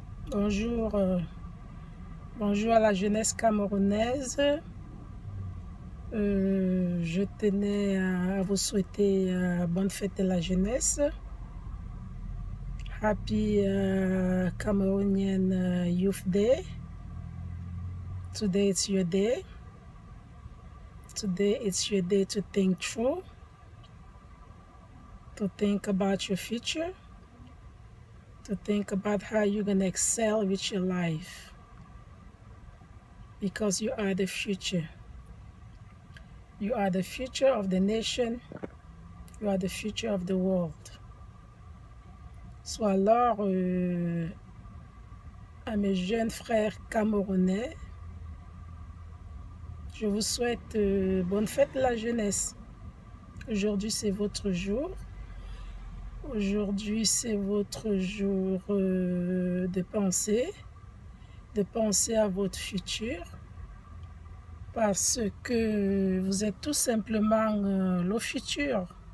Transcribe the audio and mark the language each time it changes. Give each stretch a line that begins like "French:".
French: Bonjour, bonjour à la jeunesse camerounaise. Je tenais à vous souhaiter bonne fête de la jeunesse.
English: Happy Cameroonian Youth Day. Today it's your day. Today it's your day to think through, to think about your future, to think about how you're going to excel with your life. Because you are the future. You are the future of the nation. You are the future of the world.
French: So alors, à mes jeunes frères camerounais, je vous souhaite bonne fête de la jeunesse. Aujourd'hui, c'est votre jour. Aujourd'hui, c'est votre jour de penser à votre futur, parce que vous êtes tout simplement le futur.